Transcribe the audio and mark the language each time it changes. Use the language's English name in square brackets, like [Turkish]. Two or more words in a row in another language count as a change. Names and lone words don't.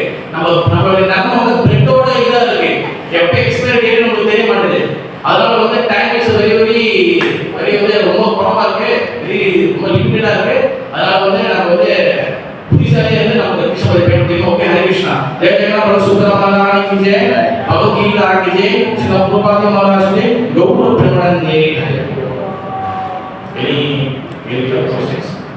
[Tamil] நம்மளுடைய நன்மை வந்து பிரெட்டோட இதா இருக்கு, எப்போ எக்ஸ்பைரி டேட் நமக்கு தெரிய மாட்டேது. அதனால வந்து [English] time is very [Tamil] வந்து ரொம்ப குறைவா இருக்கு, ரொம்ப லிமிட்டடா இருக்கு. அதனால வந்து நம்ம வந்து புத்திசாலி வந்து நம்ம கிருஷ்ணபதி பயன்படுத்திக்கணும். ஓகே, ஹரே கிருஷ்ணா. ஜெய ஜெகநாத சுப்ரமணியன் [Hindi] की जय, भगवद्गीता की जय, श्री प्रभुपाद महाराज की गौरव प्रेमानंद। [English] Any questions?